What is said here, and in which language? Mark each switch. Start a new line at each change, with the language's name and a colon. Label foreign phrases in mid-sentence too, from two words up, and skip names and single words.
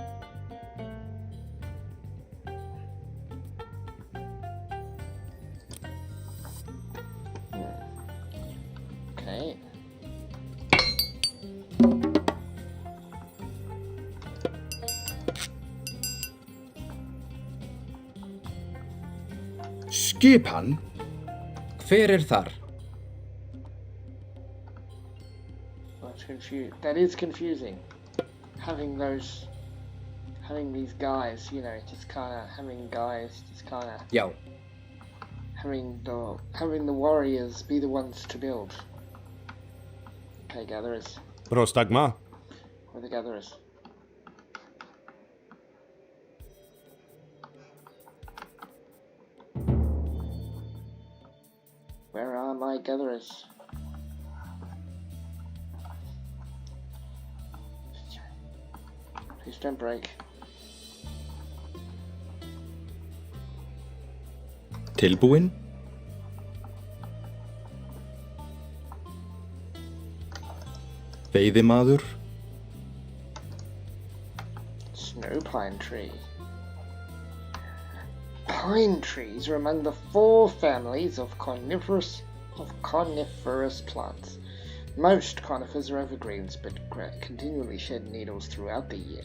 English: Okay.
Icelandic: Skipan? Hver þar?
English: That's that is confusing. Having these guys, you know, just kind of having
Icelandic: Já.
English: having the warriors be the ones to build. Okay, gatherers.
Greek: Prostagma?
English: Where are the gatherers? Where are my gatherers? Please don't break.
Icelandic: Tilbúin? Veiðimaður?
English: Snow pine tree. Pine trees are among the 4 families of coniferous plants. Most conifers are evergreens, but continually shed needles throughout the year.